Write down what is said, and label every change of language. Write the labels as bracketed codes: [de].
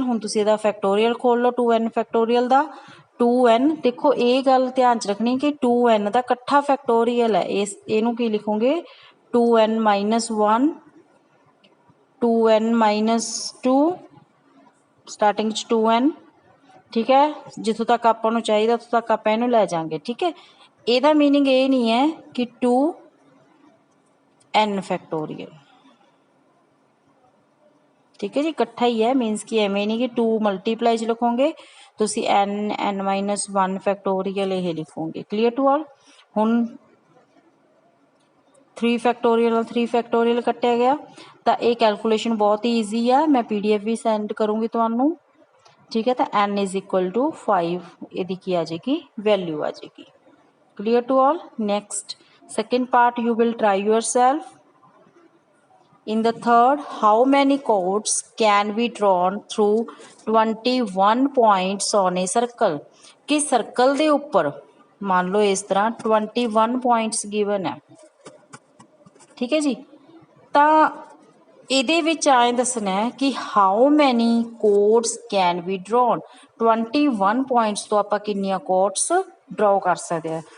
[pa] हुण तुसीं इहदा फैक्टोरियल खोल लो 2n फैक्टोरियल का 2n देखो ये गल ध्यान च रखनी कि 2n का कट्ठा फैक्टोरियल है इनू की लिखोगे 2n minus 1 2n minus 2 starting 'ਚ 2n, ਠੀਕ ਹੈ। ਜਿੱਥੋਂ ਤੱਕ ਆਪਾਂ ਨੂੰ ਚਾਹੀਦਾ ਉੱਥੋਂ ਤੱਕ ਆਪਾਂ ਇਹਨੂੰ ਲੈ ਜਾਵਾਂਗੇ, ਠੀਕ ਹੈ। ਇਹਦਾ ਮੀਨਿੰਗ ਇਹ ਨਹੀਂ ਹੈ ਕਿ 2n ਫੈਕਟੋਰੀਅਲ, ਠੀਕ ਹੈ ਜੀ, ਇਕੱਠਾ ਹੀ ਹੈ। ਮੀਨਸ ਕਿ ਐਵੇਂ ਨਹੀਂ ਕਿ 2 ਮਲਟੀਪਲਾਈ 'ਚ ਲਿਖੋਗੇ ਤੁਸੀਂ n-1 ਫੈਕਟੋਰੀਅਲ ਇਹ ਲਿਖੋਗੇ। [en] Clear to all. [pa] ਹੁਣ 3 ਫੈਕਟੋਰੀਅਲ ਨਾਲ 3 ਫੈਕਟੋਰੀਅਲ ਕੱਟਿਆ ਗਿਆ, ਤਾਂ ਇਹ ਕੈਲਕੂਲੇਸ਼ਨ ਬਹੁਤ ਹੀ ਈਜ਼ੀ ਆ। ਮੈਂ PDF ਵੀ ਸੈਂਡ ਕਰੂੰਗੀ ਤੁਹਾਨੂੰ, ਠੀਕ ਹੈ। ਤਾਂ n = 5 ਇਹਦੀ ਕੀ ਆ ਜਾਏਗੀ, ਵੈਲਿਊ ਆ ਜਾਏਗੀ। [en] Clear to all. Next second part you will try yourself. In the third, how many chords can be drawn through 21 points on a circle? [pa] कि सर्कल ਦੇ ਉੱਪਰ ਮੰਨ ਲਓ ਇਸ ਤਰ੍ਹਾਂ 21 points given ਹੈ, ਠੀਕ ਹੈ ਜੀ। ਤਾਂ ਇਹਦੇ ਵਿੱਚ ਆਏ ਦੱਸਣਾ ਹੈ ਕਿ [en] how many chords can be drawn, [pa] 21 points ਤੋਂ ਆਪਾਂ ਕਿੰਨੀਆਂ ਕੋਡਸ ਡਰਾਅ ਕਰ ਸਕਦੇ ਹਾਂ।